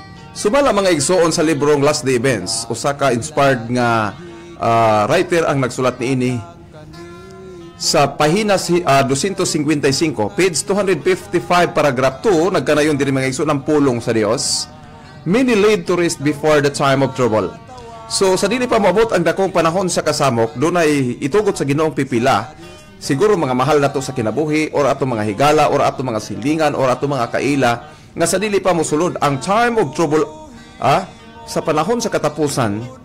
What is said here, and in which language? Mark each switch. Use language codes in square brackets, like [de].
[ceb] Sumala mga igsoon sa librong Last Day Events, usa ka inspired nga writer ang nagsulat niini sa pahina 255, page 255, paragraph 2, nagkanayon diri mga igsoon ang pulong sa Dios. [en] Many laid to rest before the time of trouble. [ceb] So sa dili pa moabot ang dakong panahon sa kasamok, dunay itugot sa Ginoong pipila. Siguro mga mahal na to sa kinabuhi or ato mga higala or ato mga silingan or ato mga kaila nga sa dili pa mosulod ang time of trouble sa panahon sa katapusan.